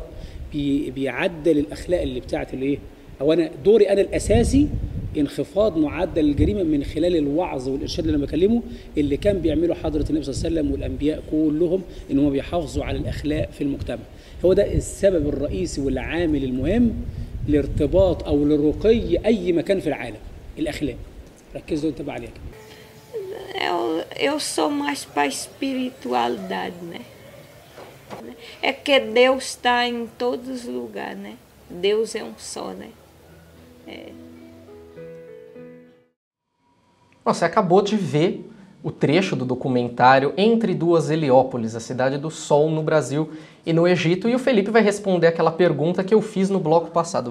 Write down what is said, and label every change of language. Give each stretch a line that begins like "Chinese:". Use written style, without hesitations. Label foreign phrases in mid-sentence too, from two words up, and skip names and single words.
Arabic: بيعدل الأخلاق اللي بتاعت الإيه؟ أو أنا دوري أنا الأساسي انخفاض معدل الجريمه من خلال الوعظ والارشاد اللي انا بكلمه، اللي كان بيعمله حضره النبي صلى الله عليه وسلم والانبياء كلهم، ان هم بيحافظوا على الاخلاق في المجتمع. هو ده السبب الرئيسي والعامل المهم لارتباط او لرقي اي مكان في العالم، الاخلاق. ركزوا انتبه عليها.
Portuguese: Eu sou mais para a espiritualidade, né? É que Deus está em todos os lugares, né? Deus é um só, né? Você acabou de ver o trecho do documentário Entre Duas Heliópolis, a cidade do Sol no Brasil e no Egito, e o Felipe vai responder aquela pergunta que eu fiz no bloco passado.